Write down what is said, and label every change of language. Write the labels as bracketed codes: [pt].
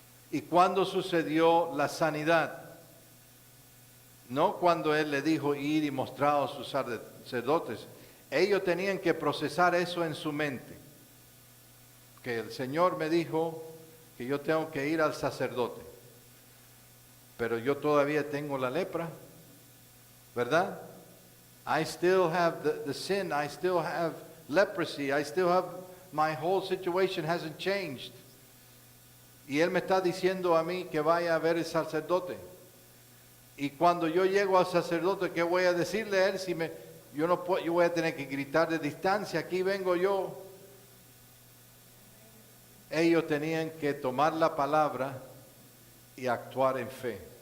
[es] ¿Y cuándo sucedió la sanidad? No cuando Él le dijo, id y mostraos a sus sacerdotes. Ellos tenían que procesar eso en su mente. Que el Señor me dijo que yo tengo que ir al sacerdote. Pero yo todavía tengo la lepra, ¿verdad? [en] I still have the sin, I still have leprosy, I still have, my whole situation hasn't changed. [es] Y Él me está diciendo a mí que vaya a ver el sacerdote. Y cuando yo llego al sacerdote, ¿qué voy a decirle a él? Yo voy a tener que gritar de distancia, aquí vengo yo. Ellos tenían que tomar la palabra y actuar en fe.